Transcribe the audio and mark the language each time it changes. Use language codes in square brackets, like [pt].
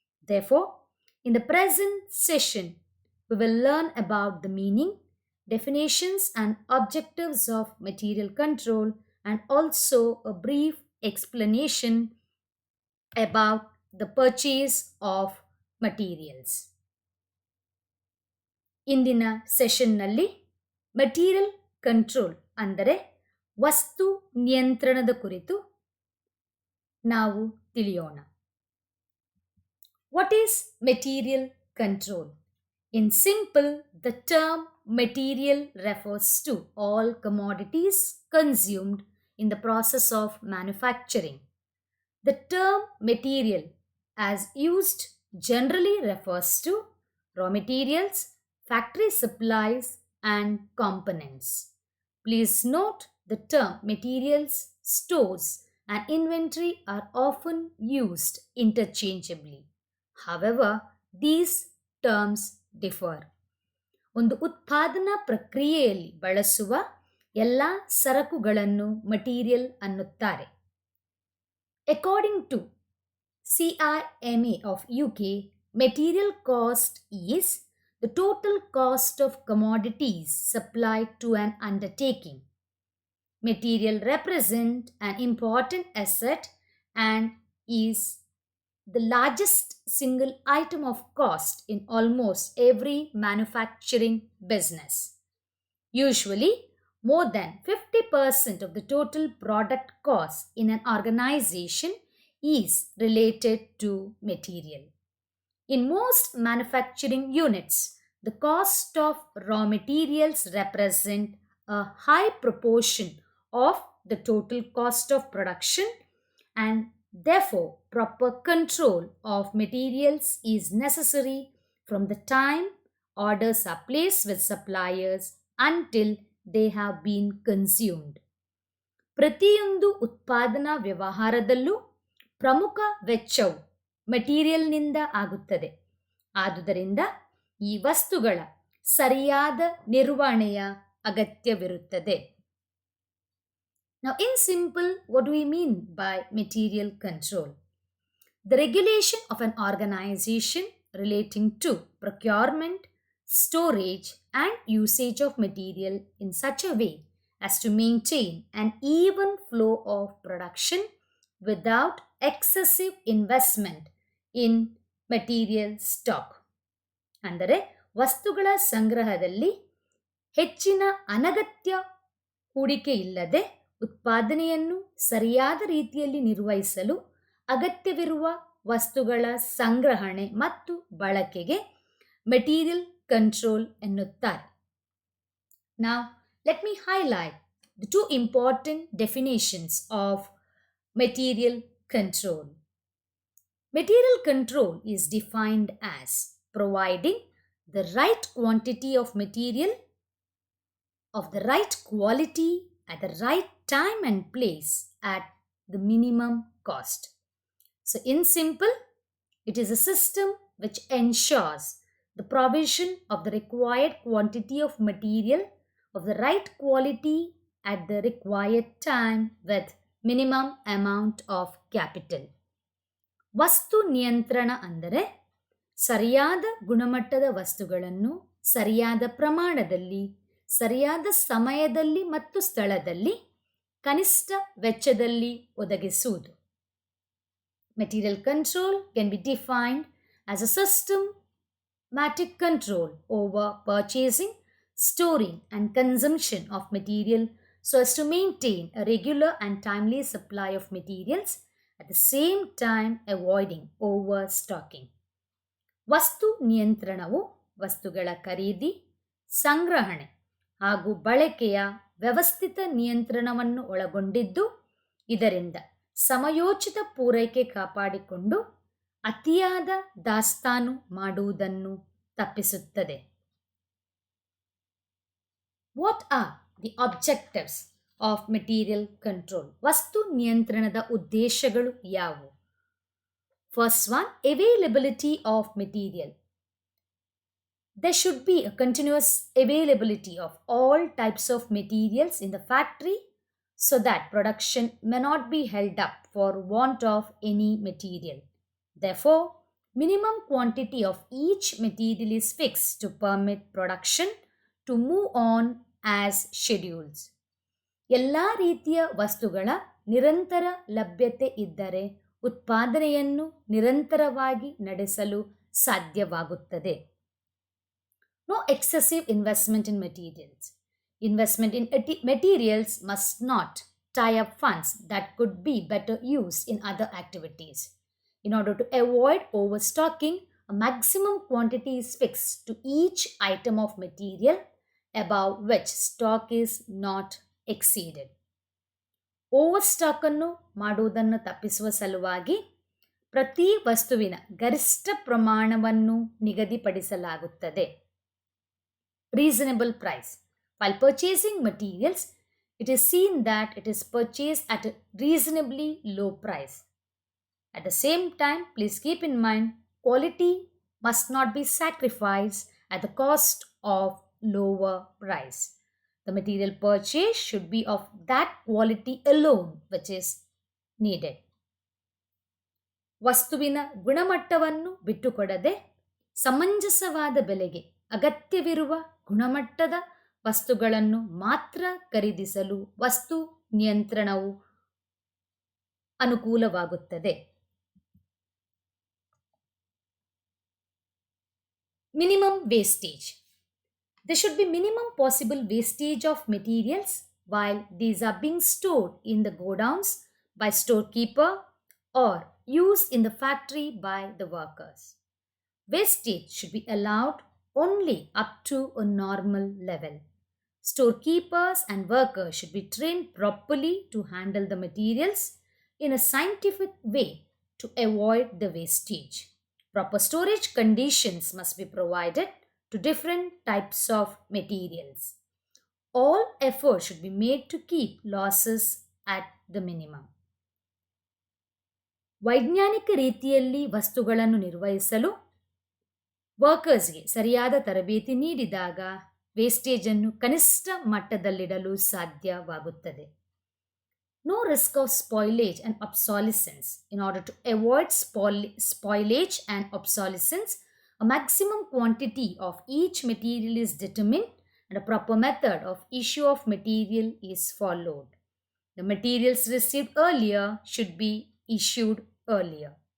[en] Therefore, in the present session, we will learn about the meaning, definitions, and objectives of material control and also a brief explanation about the purchase of materials. [kn] ಇಂದಿನ ಸೆಷನ್ನಲ್ಲಿ material control ಅಂದರೆ ವಸ್ತು ನಿಯಂತ್ರಣದ ಕುರಿತು ನಾವು ತಿಳಿಯೋಣ. [en] What is material control? In simple, the term material refers to all commodities consumed in the process of manufacturing. The term material, as used, generally refers to raw materials, factory supplies, and components. Please note the term materials, stores, and inventory are often used interchangeably. However, these terms differ. [kn] ಒಂದು ಉತ್ಪಾದನಾ ಪ್ರಕ್ರಿಯೆಯಲ್ಲಿ ಬಳಸುವ ಎಲ್ಲ ಸರಕುಗಳನ್ನು material ಅನ್ನುತ್ತಾರೆ. [en] According to CIMA of UK, material cost is the total cost of commodities supplied to an undertaking. Material represent an important asset and is the largest single item of cost in almost every manufacturing business. Usually, more than 50% of the total product cost in an organization is related to material. In most manufacturing units, the cost of raw materials represent a high proportion of the total cost of production, and therefore proper control of materials is necessary from the time orders are placed with suppliers until they have been consumed. [kn] ಪ್ರತಿಯೊಂದು ಉತ್ಪಾದನಾ ವ್ಯವಹಾರದಲ್ಲೂ ಪ್ರಮುಖ ವೆಚ್ಚವು ಮೆಟೀರಿಯಲ್ನಿಂದ ಆಗುತ್ತದೆ. ಆದುದರಿಂದ ಈ ವಸ್ತುಗಳ ಸರಿಯಾದ ನಿರ್ವಹಣೆಯ ಅಗತ್ಯವಿರುತ್ತದೆ. [en] Now, in simple, what do we mean by material control? The regulation of an organization relating to procurement, storage, and usage of material in such a way as to maintain an even flow of production without excessive investment in material stock. [kn] ಅಂದರೆ ವಸ್ತುಗಳ ಸಂಗ್ರಹದಲ್ಲಿ ಹೆಚ್ಚಿನ ಅನಗತ್ಯ ಹೂಡಿಕೆ ಇಲ್ಲದೆ ಉತ್ಪಾದನೆಯನ್ನು ಸರಿಯಾದ ರೀತಿಯಲ್ಲಿ ನಿರ್ವಹಿಸಲು ಅಗತ್ಯವಿರುವ ವಸ್ತುಗಳ ಸಂಗ್ರಹಣೆ ಮತ್ತು ಬಳಕೆಗೆ ಮೆಟೀರಿಯಲ್ ಕಂಟ್ರೋಲ್ ಎನ್ನುತ್ತಾರೆ. [en] Now, let me highlight the two important definitions of material control. Material control is defined as providing the right quantity of material of the right quality at the right time and place at the minimum cost. So, in simple, it is a system which ensures the provision of the required quantity of material of the right quality at the required time with minimum amount of capital. [kn] ವಸ್ತು ನಿಯಂತ್ರಣ ಅಂದರೆ ಸರಿಯಾದ ಗುಣಮಟ್ಟದ ವಸ್ತುಗಳನ್ನು ಸರಿಯಾದ ಪ್ರಮಾಣದಲ್ಲಿ ಸರಿಯಾದ ಸಮಯದಲ್ಲಿ ಮತ್ತು ಸ್ಥಳದಲ್ಲಿ ಕನಿಷ್ಠ ವೆಚ್ಚದಲ್ಲಿ ಒದಗಿಸುವುದು. [en] Material control can be defined as a systematic control over purchasing, storing, and consumption of material so as to maintain a regular and timely supply of materials at the same time avoiding overstocking. [kn] ವಸ್ತು ನಿಯಂತ್ರಣವು ವಸ್ತುಗಳ ಖರೀದಿ, ಸಂಗ್ರಹಣೆ ಹಾಗೂ ಬಳಕೆಯ ವ್ಯವಸ್ಥಿತ ನಿಯಂತ್ರಣವನ್ನು ಒಳಗೊಂಡಿದ್ದು, ಇದರಿಂದ ಸಮಯೋಚಿತ ಪೂರೈಕೆ ಕಾಪಾಡಿಕೊಂಡು ಅತಿಯಾದ ದಾಸ್ತಾನು ಮಾಡುವುದನ್ನು ತಪ್ಪಿಸುತ್ತದೆ. [en] What are the objectives of material control? [kn] ವಸ್ತು ನಿಯಂತ್ರಣದ ಉದ್ದೇಶಗಳು ಯಾವುವು? [en] First one, availability of material. There should be a continuous availability of all types of materials in the factory so that production may not be held up for want of any material. Therefore, minimum quantity of each material is fixed to permit production to move on as schedules. [kn] ಎಲ್ಲ ರೀತಿಯ ವಸ್ತುಗಳ ನಿರಂತರ ಲಭ್ಯತೆ ಇದ್ದರೆ ಉತ್ಪಾದನೆಯನ್ನು ನಿರಂತರವಾಗಿ ನಡೆಸಲು ಸಾಧ್ಯವಾಗುತ್ತದೆ. [en] No excessive investment in materials. Investment in materials must not tie up funds that could be better used in other activities. In order to avoid overstocking, a maximum quantity is fixed to each item of material above which stock is not exceeded. [kn] ಓವರ್ಸ್ಟಾಕ್ ಅನ್ನು ಮಾಡುವುದನ್ನು ತಪ್ಪಿಸುವ ಸಲುವಾಗಿ ಪ್ರತಿ ವಸ್ತುವಿನ ಗರಿಷ್ಠ ಪ್ರಮಾಣವನ್ನು ನಿಗದಿಪಡಿಸಲಾಗುತ್ತದೆ. [en] Reasonable price. While purchasing materials, it is seen that it is purchased at a reasonably low price. At the same time, please keep in mind, quality must not be sacrificed at the cost of lower price. The material purchase should be of that quality alone which is needed. [kn] ವಸ್ತುವಿನ ಗುಣಮಟ್ಟವನ್ನು ಬಿಟ್ಟುಕೊಡದೆ ಸಮಂಜಸವಾದ ಬೆಲೆಗೆ ಅಗತ್ಯವಿರುವ ಗುಣಮಟ್ಟದ ವಸ್ತುಗಳನ್ನು ಮಾತ್ರ ಖರೀದಿಸಲು ವಸ್ತು ನಿಯಂತ್ರಣವು ಅನುಕೂಲವಾಗುತ್ತದೆ. [en] Minimum wastage. There should be minimum possible wastage of materials while these are being stored in the godowns by storekeeper or used in the factory by the workers. Wastage should be allowed only up to a normal level. Storekeepers and workers should be trained properly to handle the materials in a scientific way to avoid the wastage. Proper storage conditions must be provided to different types of materials. All effort should be made to keep losses at the minimum. [kn] ವೈಜ್ಞಾನಿಕ ರೀತಿಯಲ್ಲಿ ವಸ್ತುಗಳನ್ನು ನಿರ್ವಹಿಸಲು ವರ್ಕರ್ಸ್ಗೆ ಸರಿಯಾದ ತರಬೇತಿ ನೀಡಿದಾಗ ವೇಸ್ಟೇಜನ್ನು ಕನಿಷ್ಠ ಮಟ್ಟದಲ್ಲಿಡಲು ಸಾಧ್ಯವಾಗುತ್ತದೆ. [en] No risk of spoilage and obsolescence. In order to avoid spoilage and obsolescence, a maximum quantity of each material is determined and a proper method of issue of material is followed. The materials received earlier should be issued earlier.